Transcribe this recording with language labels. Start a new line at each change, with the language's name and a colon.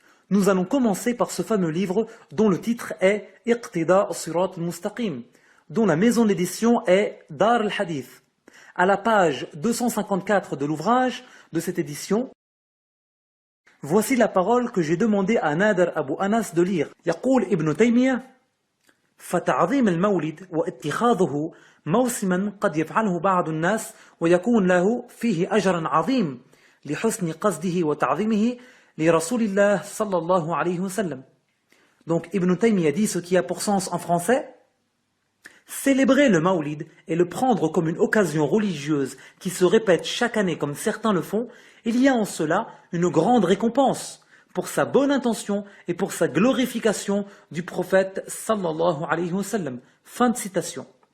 French: Nous allons commencer par ce fameux livre dont le titre est Iqtida Sirat al-Mustaqim, dont la maison d'édition est Dar al-Hadith. À la page 254 de l'ouvrage de cette édition, voici la parole que j'ai demandé à Nader Abu Anas de lire.
Arabic: يقول ابن تيمية: فتعظيم المولد واتخاذه موسما قد يفعله بعض الناس ويكون له فيه أجر عظيم لحسن قصده وتعظيمه لرسول الله صلى الله عليه وسلم.
French: Donc Ibn Taymiyyah dit ce qui a pour sens en français: célébrer le Mawlid et le prendre comme une occasion religieuse qui se répète chaque année comme certains le font, il y a en cela une grande récompense pour sa bonne intention et pour sa glorification du prophète
Arabic: sallallahu alayhi wa sallam.
French: Fin de citation.